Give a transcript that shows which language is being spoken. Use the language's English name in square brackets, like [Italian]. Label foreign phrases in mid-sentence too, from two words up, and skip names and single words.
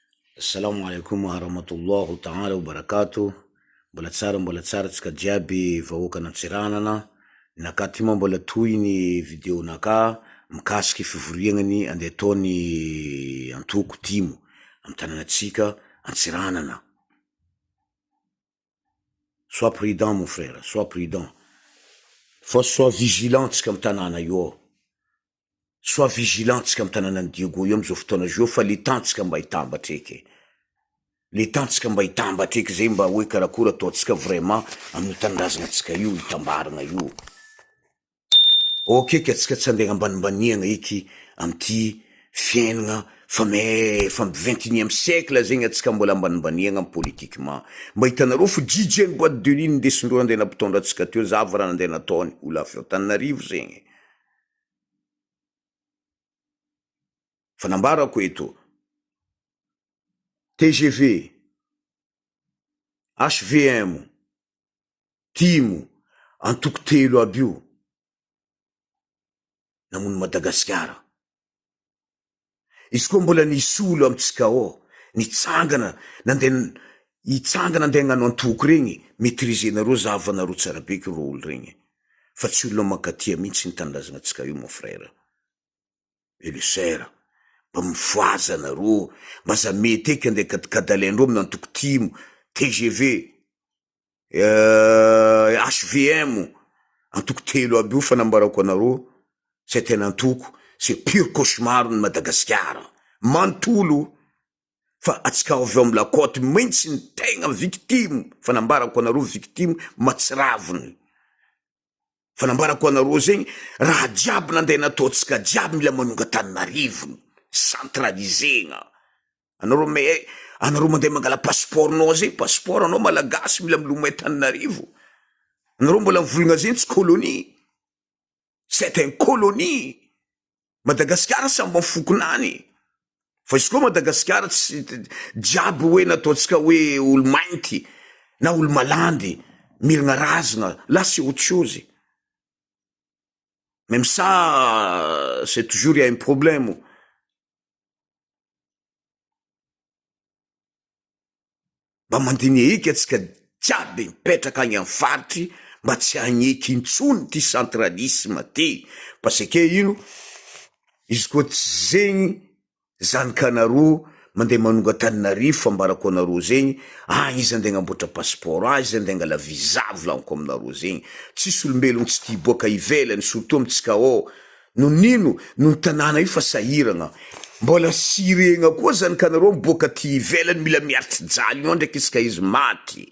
[Arabic] السلام عليكم ورحمة الله تعالى وبركاته. [Malagasy] Mbola tsara tsika jiaby vahoaka Antsiranana. Nakaty moa mbola toy ny vidéo naka mikasiky fivoriagnany andeha ataony Antoko Timo amy tanànatsika Antsiranana. [French] Sois prudent mon frère, sois prudent. Sois vigilant [Malagasy] tsika amy tanàna io. [French] Sois vigilant [Malagasy] tsika amy tanàna Diego io amizao fotoana zio fa [French] le temps [Malagasy] tsika mba hitambatra eky. [French] Le temps [Malagasy] tsika mba hitambatra eky zay mba hoe karakory ataotsika vraiment amin'ny tanindrazana tsika io, hitambarana io. Okeka tsika tsy andeha ambanimbaniagna eky amty fiainagna fa 21e siècle zegny atsika mbola ambanimbaniagna amy politiquement. Mba hitanareo fo DJ ny [French] boîte de nuit [Malagasy] ndesindreo andeha nampitondra atsika teo zava raha nandeha nataony ola avy Antananarivo zegny. Fa nambarako eto TGV, HVM, Timo, Antoko telo aby io namono Madagasikara. Izy koa mbola nisy olo amitsika ao nitsangana nandeha hagnano Antoko regny, maîtrisenareo zavanareo tsara beky ro olo regny. Fa tsy olona mankatia mihitsy ny tanindrazana atsika io [French] mon frère. Et le sœur, [Malagasy] mba mivoaza nareo, mba za mety eky andeha kadalaindreo amin'ny Antoko Timo, TGV, HVM, Antoko telo aby io fanambarako anareo, c'est tena Antoko, [French] c'est pur cauchemar ny Madagasikara. [Malagasy] Mantolo, fa atsika avy amy lakoty maintsy ny tegna victime, fanambarako anareo victime matsiraviny. Fanambarako anareo zegny, raha jiaby nandeha nataotsika jiaby mila manonga Antananarivo, centralisegna. Anareo mandeha mangala passeportnao zay, passeport anao malagasy mila milomay Antananarivo. Anareo mbola mivolagna zegny tsy colonie. [French] C'est un colonie. [Malagasy] Madagasikara samba mifokonany. Fa izy koa Madagasikara tsy jiaby hoe nataotsika hoe olo mainty na olo malandy miragna razagna, [French] là c'est autre chose. Même ça, c'est toujours il y a un problème. [Malagasy] Mba mandiniha eky atsika jiaby mipetraka agny amy faritry mba tsy hagneky intsony ty centralisme ty. [French] Parce que [Malagasy] ino, izy koa tsy zegny zanakanareo mandeha manonga Antananarivo fambarako anareo zegny, izy andeha agnamboatra passeport, izy andeha angala visa volaniko aminareo zegny. Tsisy olombelogno tsy tia boaka ivelany, surtout amitsika ao. No nino, no tanàna io fa sahiragna. Mbola siregna koa zanakanareo miboaka ty ivelany mila miaritry jaly io ndraiky isaka izy maty.